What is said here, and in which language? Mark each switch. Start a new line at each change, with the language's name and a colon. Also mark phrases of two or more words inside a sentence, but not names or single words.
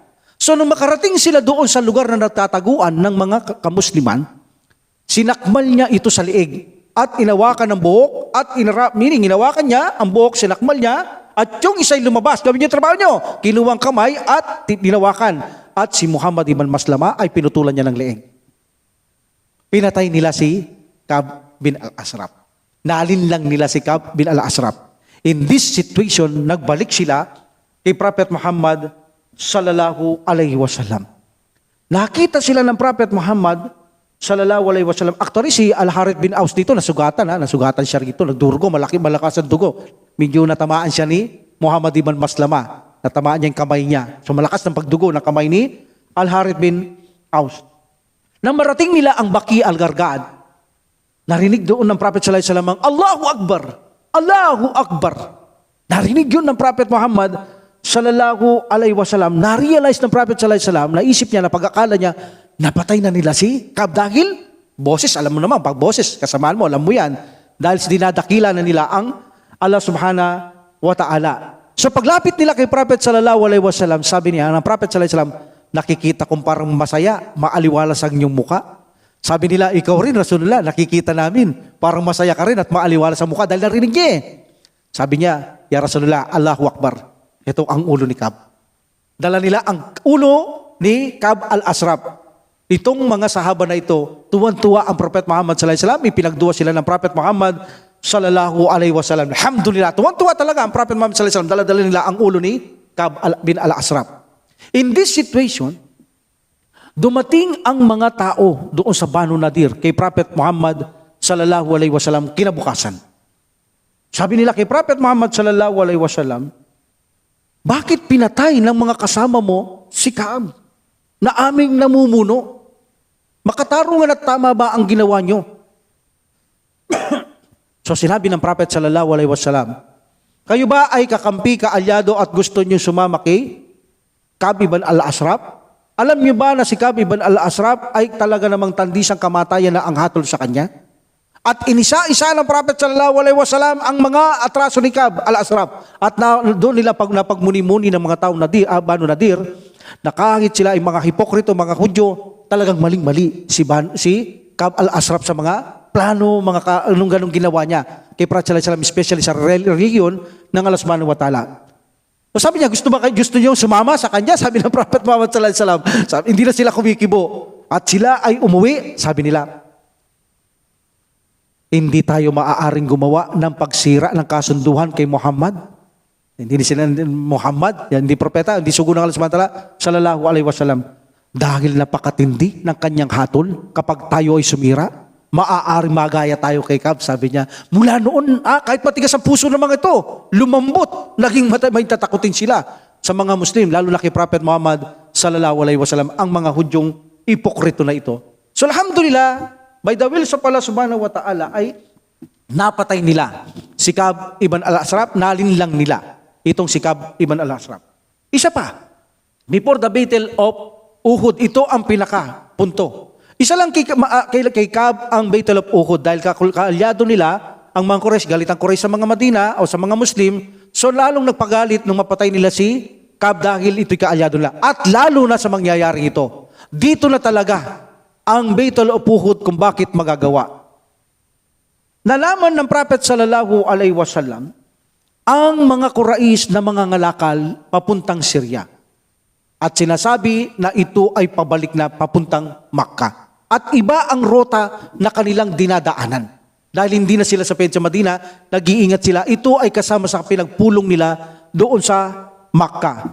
Filipino: So nung makarating sila doon sa lugar na nagtataguan ng mga kamusliman, sinakmal niya ito sa liig at inawakan ng buhok at inawakan niya ang buhok, sinakmal niya at yung isa'y lumabas. Gawin niyo trabaho niyo. Kinuwang kamay at dinawakan. At si Muhammad ibn Maslama ay pinutulan niya ng leeg. Pinatay nila si Kab bin al-Ashraf. Nalinlang nila si Kab bin al-Ashraf.
English: In this situation,
Filipino: nagbalik sila kay Prophet Muhammad
Arabic: صلى الله عليه وسلم.
Filipino: Nakita sila ng Prophet Muhammad
Arabic: صلى الله عليه وسلم.
Filipino: Actually, si Al-Harith bin Aus dito, nasugatan siya rito, nagdurugo, malakas ang dugo. Medyo natamaan siya ni Muhammad ibn Maslama. Natamaan niya yung kamay niya. So malakas ng pagdugo ng kamay ni Al-Harith bin Aus. Nang marating nila ang Baqi al-Gharqad, narinig doon ng Prophet
Arabic: صلى الله عليه وسلم, الله أكبر! الله أكبر!
Filipino: Narinig yun ng Prophet Muhammad
Arabic: صلى الله عليه وسلم.
Filipino: Na-realize ng Prophet
Arabic: صلى الله عليه وسلم,
Filipino: naisip niya, na pag-akala niya, napatay na nila si Kab dahil boses, alam mo naman, pag boses, kasamaan mo, alam mo yan, dahil dinadakila na nila ang Allah
Arabic: سبحانه وتعالى.
Filipino: So paglapit nila kay Prophet
Arabic: صلى الله عليه وسلم,
Filipino: sabi niya, ng Prophet
Arabic: صلى الله عليه وسلم,
Filipino: nakikita kong parang masaya, maaliwalas ang iyong muka. Sabi nila, ikaw rin, Rasulullah, nakikita namin, parang masaya ka rin at maaliwalas ang muka dahil narinig niya eh. Sabi niya,
Arabic: يا رسول الله، الله أكبر.
Filipino: Ito ang ulo ni Kab. Dala nila ang ulo ni Kab al-Ashraf. Itong mga sahaba na ito, tuwan-tuwa ang Prophet Muhammad
Arabic: صلى الله عليه وسلم,
Filipino: ipinagduwa sila ng Prophet Muhammad
Arabic: صلى الله عليه وسلم.
Filipino: Alhamdulillah, tuwan-tuwa talaga ang Prophet Muhammad
Arabic: صلى الله عليه وسلم,
Filipino: dala-dala nila ang ulo ni Kab bin al-Ashraf.
English: In this situation,
Filipino: dumating ang mga tao doon sa Banu Nadir kay Prophet Muhammad
Arabic: صلى الله عليه وسلم
Filipino: kinabukasan. Sabi nila kay Prophet Muhammad
Arabic: صلى الله عليه وسلم,
Filipino: bakit pinatay ng mga kasama mo si Kab na aming namumuno? Makatarungan at tama ba ang ginawa nyo? So sinabi ng Prophet
Arabic: صلى الله عليه وسلم,
Filipino: kayo ba ay kakampi, kaalyado at gusto nyo sumama kay Kab ibn al-Ashraf? Alam niyo ba na si Kab ibn al-Ashraf ay talaga namang tandisang kamatayan na ang hatol sa kanya? At inisa-isa ng Prophet
Arabic: صلى الله عليه وسلم
Filipino: ang mga atraso ni Kab al-Ashraf. At doon nila napagmuni-muni ng mga tao na Banu Nadir, na kahit sila ay mga hipokrito, mga Hudyo, talagang maling-mali si Ka'b al-Ashraf sa mga plano, anong ganong ginawa niya kay Prophet
Arabic: صلى الله عليه وسلم,
Filipino: especially sa religion ng Allah
Arabic: سبحانه وتعالى.
Filipino: So sabi niya, gusto niyo sumama sa kanya? Sabi ng Prophet Muhammad
Arabic: صلى الله عليه وسلم.
Filipino: Sabi, hindi na sila kumikibo. At sila ay umuwi, sabi nila. Hindi tayo maaaring gumawa ng pagsira ng kasunduhan kay Muhammad. Hindi sila Muhammad, hindi propeta, hindi sugo ng Allah
Arabic: سبحانه وتعالى، صلى الله عليه وسلم.
Filipino: Dahil napakatindi ng kanyang hatol, kapag tayo ay sumira, maaaring magaya tayo kay Ka'b. Sabi niya, mula noon, kahit matigas ang puso ng mga ito, lumambot, naging may tatakutin sila sa mga Muslim, lalo na kay Prophet Muhammad
Arabic: صلى الله عليه وسلم,
Filipino: ang mga Hudyong ipokrito na ito. So alhamdulillah,
English: by the will of Allah
Arabic: سبحانه وتعالى
Filipino: ay napatay nila si Ka'b ibn al-Ashraf, nalinlang nila itong si Ka'b ibn al-Ashraf. Isa pa,
English: before the Battle of Uhud,
Filipino: ito ang pinaka-punto. Isa lang kay Ka'b ang Battle of Uhud dahil kaalyado nila ang mga Quraysh, galit ang Quraysh sa mga Madina o sa mga Muslim, so lalong nagpagalit nung mapatay nila si Ka'b dahil ito'y kaalyado nila. At lalo na sa mangyayari ito. Dito na talaga ang Battle of Uhud kung bakit magagawa. Nalaman ng Prophet
Arabic: صلى الله عليه وسلم
Filipino: ang mga Quraysh na mga ngalakal papuntang Syria. At sinasabi na ito ay pabalik na papuntang Makkah. At iba ang rota na kanilang dinadaanan. Dahil hindi na sila sa Medina, nag-iingat sila. Ito ay kasama sa pinagpulong nila doon sa Makkah.